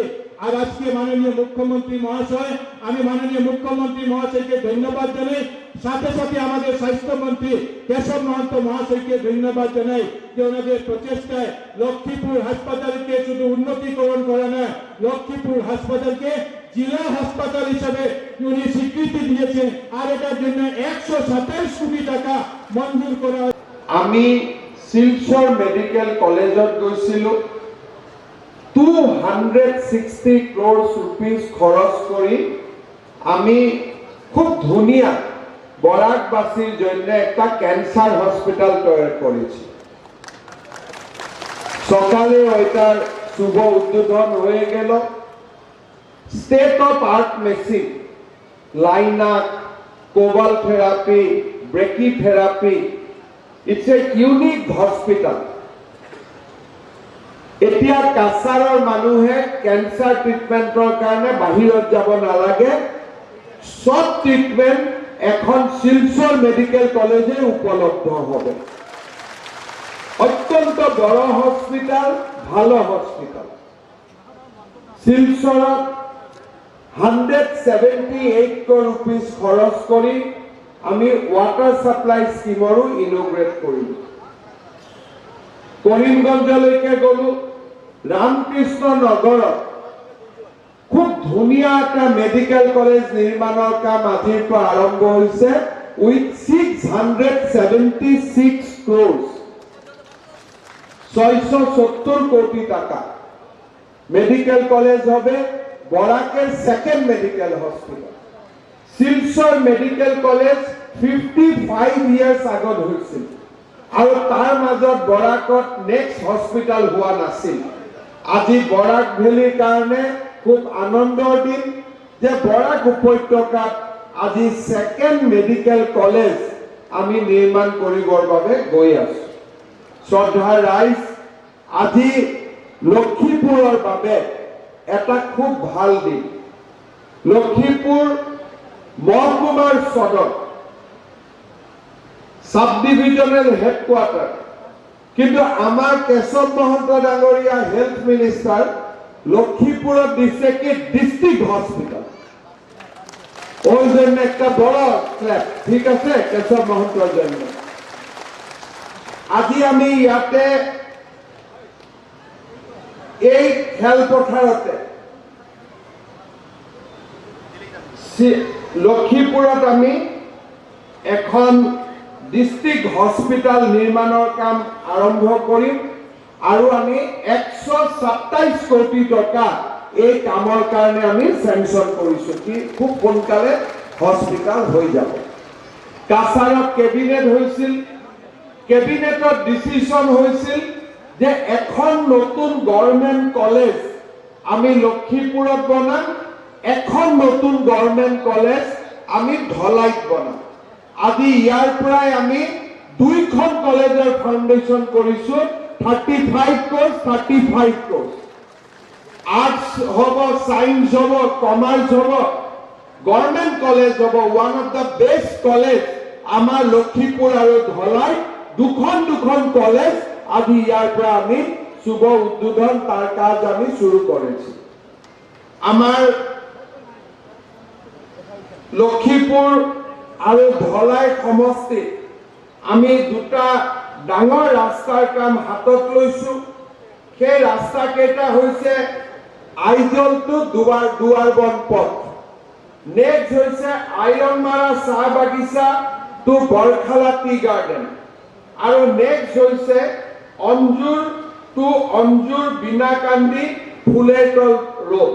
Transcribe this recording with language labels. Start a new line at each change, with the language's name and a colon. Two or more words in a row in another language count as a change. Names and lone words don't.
Bangla: আর আজকে মাননীয় মুখ্যমন্ত্রী মহাশয়, আমি মাননীয় মুখ্যমন্ত্রী মহাশয়কে ধন্যবাদ জানাই, সাথে সাথে আমাদের স্বাস্থ্যমন্ত্রী কেশব মহন্ত মহাশয়কে ধন্যবাদ জানাই যে ওনাদের প্রচেষ্টায় লক্ষ্মীপুর হাসপাতালকে শুধু উন্নতিকরণ করা নয়, লক্ষ্মীপুর হাসপাতালকে জেলা হাসপাতাল হিসেবে উনি স্বীকৃতি দিয়েছেন, আর এটার জন্য 127 কোটি টাকা মঞ্জুর করা।
Assamese: আমি শিলচর মেডিকেল কলেজত গৈছিলো, 260
English: crore rupees
Assamese: খরচ কৰি আমি খুব ধুনীয়া বৰাকবাসীৰ
Bangla: জন্য একটা ক্যান্সার হসপিটাল তৈরি করেছি। সকালে ওইটার শুভ উদ্বোধন হয়ে গেল।
English: state of art machine, linac, cobalt therapy, brachy therapy, it's a unique hospital.
Assamese: এতিয়া কাছাৰৰ মানুহে ক্যান্সার ট্রিটমেন্টৰ কাৰণে বাহিৰত যাব নালাগে,
Bangla: সব ট্রিটমেন্ট এখন শিলচর মেডিকেল কলেজে উপলব্ধ হবে। অত্যন্ত বড় হসপিটাল, ভালো হসপিটাল।
Assamese: শিলচৰত 178
English: crore rupees
Assamese: খরচ কৰি আমি ওয়াটার সাপ্লাই স্কিমৰো ইনোগ্রেট কৰিলো। কৰিমগঞ্জলৈকে গলো, রামকৃষ্ণ নগৰত খুব ধুনীয়া এটা মেডিকেল কলেজ নিৰ্মাণৰ কাম আজিৰ পৰা আৰম্ভ হৈছে উইথ 676 crores, 670 কোটি টাকা।
Bangla: মেডিকেল কলেজ হবে, বরাকের সেকেন্ড মেডিকেল হসপিটাল।
Assamese: শিলচর মেডিকেল কলেজ 55 ইয়ার্স আগত হৈছিল আৰু তাৰ মাজত বৰাকত নেক্সট হসপিটাল হোৱা নাছিল। আজি বৰাক ভেলীৰ কাৰণে খুব আনন্দৰ দিন যে বৰাক উপত্যকাত আজি সেকেন্ড মেডিকেল কলেজ আমি নিৰ্মাণ কৰিবৰ বাবে গৈ আছো। শ্ৰদ্ধা ৰাইজ, আজি লক্ষ্মীপুৰৰ বাবে এটা খুব ভাল দিন। লক্ষ্মীপুৰ মহকুমাৰ সদর,
English: sub divisional headquarter,
Assamese: কিন্তু আমার কেশব মহন্ত ডাঙরিয়া
English: health minister
Assamese: লক্ষ্মীপুরত দিছে কি
English: district hospital.
Bangla: ওই জন্য একটা বড় ক্ল্যাপ, ঠিক আছে, কেশব মহন্তর জন্য।
Assamese: আজি আমি ইয়াতে এই খেলপথারতে লক্ষ্মীপুরত আমি এখন
English: district hospital
Assamese: নির্মাণৰ কাম আৰম্ভ কৰিম আৰু আমি 127 কোটি টকা এই কামৰ কাৰণে আমি স্যাংশন কৰিছো কি খুব সোনকালে হসপিটাল হৈ যাব। কাছাৰত কেবিনেট হৈছিল, কেবিনেটত ডিসিশন হৈছিল যে এখন নতুন
English: government college
Assamese: আমি লক্ষ্মীপুৰত বনাম, এখন নতুন
English: government college
Assamese: আমি ধলাইত বনাম। আজি ইয়াৰ পৰাই আমি 2খন কলেজৰ ফাউন্ডেশন কৰিছো, 35 crores, 35 crores। আর্টস হব, সায়েন্স হব, কমার্স হব,
English: government college
Assamese: হব।
English: one of the best college
Assamese: আমাৰ লক্ষ্মীপুৰ আৰু ধলাই, দুখন কলেজ আজি ইয়াৰ পৰা আমি শুভ উদ্বোধন
Bangla: তার কাজ আমি শুরু করেছি।
Assamese: আমার লক্ষীপুৰ আৰু ধলাই সমষ্টিত আমি দুটা ডাঙৰ ৰাস্তাৰ কাম হাতত লৈছো। সেই ৰাস্তা কেইটা হৈছে আইজল টু দুৱাৰবন পথ, নেক্সট হৈছে আইৰণমাৰা চাহ বাগিচা টু বৰখালা
English: tea garden,
Assamese: আৰু নেক্সট হৈছে অঞ্জুৰ টু অঞ্জুৰ বিনাকান্দি ফুলেতল ৰোড।